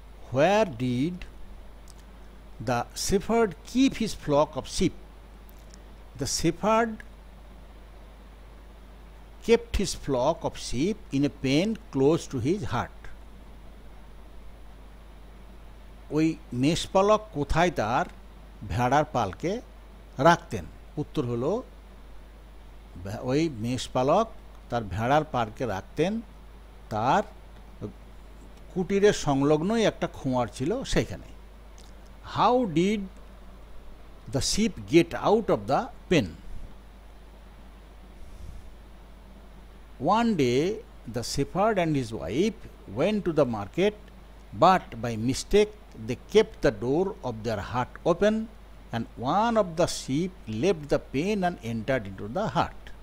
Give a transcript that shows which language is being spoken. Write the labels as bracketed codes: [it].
[en] Where did the shepherd keep his flock of sheep? The shepherd kept his flock of sheep in a pen close to his heart. [bn] ওই মেষপালক কোথায় তার ভেড়ার পালকে রাখতেন? উত্তর হলো ওই মেষপালক তার ভেড়ার পালকে রাখতেন তার কুটিরের সংলগ্নই একটা খোঁয়ার ছিল সেখানে। [en] How did the sheep get out of the pen? One day the shepherd and his wife went to the market, but by mistake they kept the door of their hut open, and one of the sheep left the pen and entered into the hut.